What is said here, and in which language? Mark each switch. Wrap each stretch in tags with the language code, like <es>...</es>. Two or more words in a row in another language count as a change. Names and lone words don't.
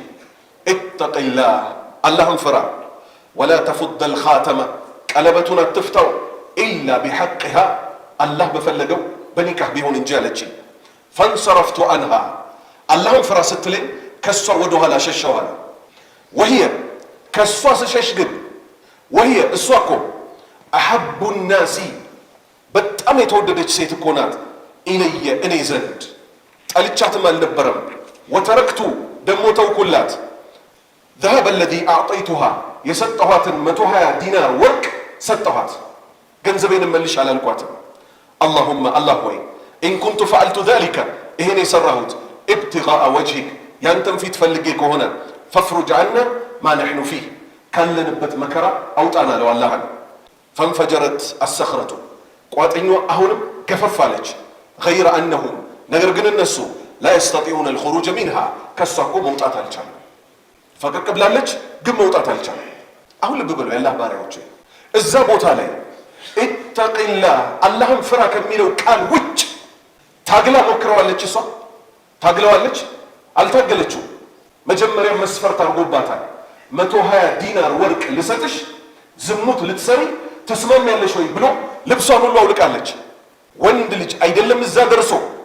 <am>ኢተቂላህ አላህን ፍራ</am> <ar>ولا تفض الخاتم</ar> <am>ቀለበቱን አትፍታው</am> <ar>إلا بحقه</ar> <am>አላህ በፈለገው በኒካህ ቢሆን እንጂ አለች።</am> <ar>فانصرفت عنها</ar> <am>አላህን ፍራ ስትለኝ ከሷ ወደ ኋላ ሸሸዋል። ወህየ ከሷ ስሸሽ ግን ወህየ እሷ እኮ</am> <ar>أحب الناس</ar> <am>በጣም የተወደደች ሴት እኮ ናት። ኢለየ እኔ ዘንድ ጠልቻትም አልነበረም። ወተረክቱ ደሞ ተውኩላት</am> <ar>ذهب الذي أعطيتها</ar> <am>የሰጠኋትን 120 ዲናር ወርቅ ሰጠኋት። ገንዘቤን መልሽ አላልኳትም። اللهم الله ሆይ</am> <ar>إن كنت فعلت ذلك</ar> <am>ይሄን የሰራሁት</am> <ar>ابتغاء وجهك</ar> <am>ያንተን ፊት ፈልጌ ከሆነ فافرج</am> <ar>عنا ما نحن فيه</ar> <am>ካለንበት መከራ አውጣና ነው አላህ።</am> <ar>فانفجرت الصخرة</ar> <am>ቋጥኛዋ አሁንም ገፈፍ አለች።</am> <ar>غير أنهم</ar> <am>ነገር ግን እነሱ</am> <ar>لا يستطيعون الخروج منها</ar> <am>ከሷ እኮ መውጣት አልቻሉም። ፈቀቅ ብላለች ግን መውጣት አልቻሉም። አሁን ልብ በሉ የአላህ ባሪያዎች እዛ ቦታ ላይ ኢተቂላህ አላህን ፍራ ከሚለው ቃል ውጭ ታግላ ሞክረዋለች። እሷ ታግለዋለች አልታገለችው። መጀመሪያ መስፈርት አድርጎባታል። 120 ዲናር ወርቅ ልሰጥሽ ዝሙት ልትሰሪ ተስማሚያለሽ ወይ ብሎ ልብሷን ሁሉ አውልቃለች። ወንድ ልጅ አይደለም እዛ ደርሶ</am>